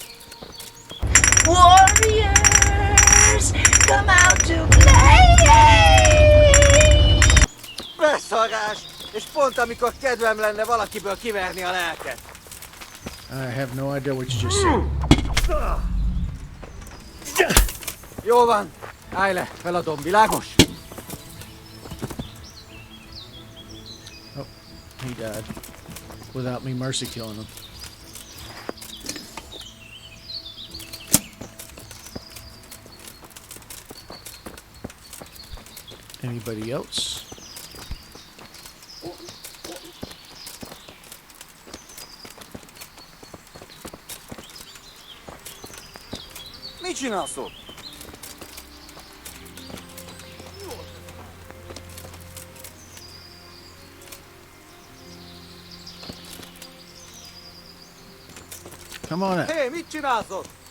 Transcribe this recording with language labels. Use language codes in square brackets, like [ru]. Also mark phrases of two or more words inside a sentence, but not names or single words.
[en] Warriors, come out to play! [hu] Beszarás! És pont amikor kedvem lenne valakiből kiverni a lelket. [en] I have no idea what you just said. [hu] Jó van, állj le, feladom, világos? [en] Oh, he died. Without me mercy killing him. Anybody else? [hu] Mit csinálsz ott? [en] Come on out. [hu] Hé, mit csinálsz ott?